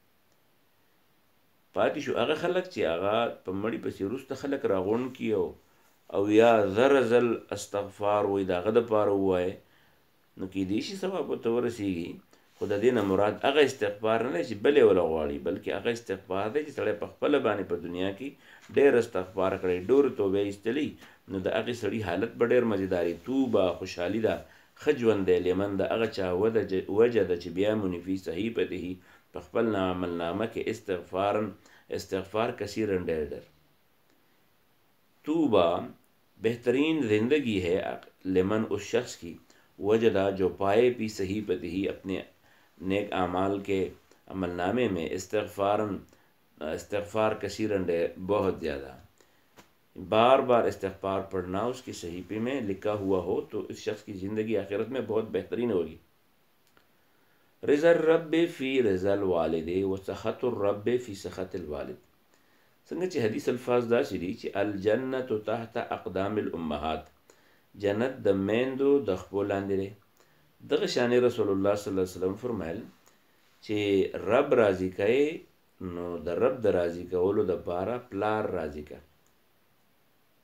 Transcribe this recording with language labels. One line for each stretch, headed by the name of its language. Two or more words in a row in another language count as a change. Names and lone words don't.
Pashto: پاتې شو هغه خلک چې هغه په مړي پسې وروسته خلک راغونډ کي او یا زر ځل استغفار وایي د هغه دپاره ووایه، نو کیدای شي ثواب ورته ورسیږي، خو د دې نه مراد هغه استغفار نه دی چې بل یې وله غواړي، بلکې هغه استغفار دی چې سړی په خپله باندې په دنیا کې ډېر استغفار کړی، ډېرې توبې ایستلی، نو د هغې سړي حالت به ډېر مزیداري. توبه خوشحالي ده، ښه ژوند دی لمن د هغه چا وجه ده چې بیاموني
Arabic: فی صحیفته
Pashto: په خپل عملنامه کې
Arabic: استغفار کثیرا
Pashto: ډېر ډېر.
Urdu: توبه بہترین زندگی ہے لمن اس شخص کی وجدہ جو پائے پی صحیفته ہی اپنے نیک اعمال کے عمل نامے میں
Arabic: استغفار کثیرن
Urdu: بہت زیادہ بار بار استغفار پڑھنا اس کی صحیفے میں لکھا ہوا ہو تو اس شخص کی زندگی آخرت میں بہت بہترین ہوگی.
Arabic: رضا الرب فی رضا الوالد و سخط الرب فی سخط الوالد.
Pashto: څنګه چې حدیث الفاظ داسې دي چې
Arabic: الجنت تحت اقدام الامهات،
Pashto: جنت د میندو د خپو لاندې دی. دغه شانې رسول الله صلی الله علیه وسلم فرمایل چې رب راضي کوي، نو د رب د راضي کولو دپاره پلار راضي که.